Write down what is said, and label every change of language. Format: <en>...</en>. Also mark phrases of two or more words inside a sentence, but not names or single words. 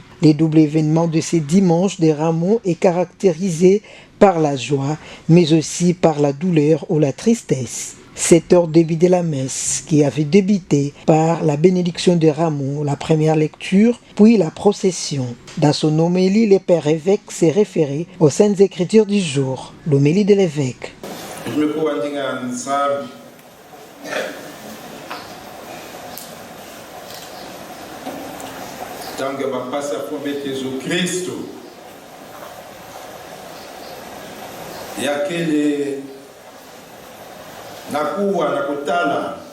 <fr>Le double événement de ces dimanches des Rameaux est caractérisé par la joie, mais aussi par la douleur ou la tristesse. 7 heures début de la messe, qui avait débuté par la bénédiction des Rameaux, la première lecture, puis la procession. Dans son homélie, le père évêque s'est référé aux saintes écritures du jour, l'homélie de l'évêque.</fr> <ktu>Tangu mapasa pombe Yesu Kristo yakele nakuwa na kutala</ktu>